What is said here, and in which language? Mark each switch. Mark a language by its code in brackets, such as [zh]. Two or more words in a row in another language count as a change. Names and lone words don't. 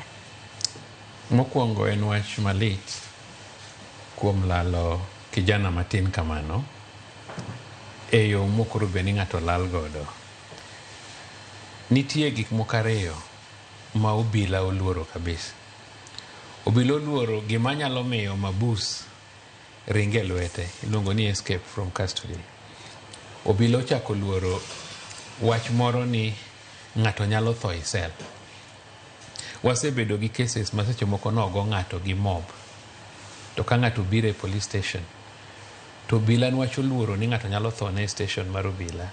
[luo] Mokwongo en wach malit kuom lalo kijana matin kamano e yo mokoro beni ng'ato lal godo. Nitie gik moko ariyo ma obila oluoro kabisa. Obila oluoro gima nyalo miyo mabus ringe lwete, iluongo ni [en] escape from custody. [luo] Obila ochako luoro wach moro ni ng'ato nyalo tho e sel. Wasebedo gi cases ma seche moko nogo ng'ato gi mob. To ka ng'ato biro e police station, to obila nwacho luoro ni ng'ato nyalo tho ne station mar obila.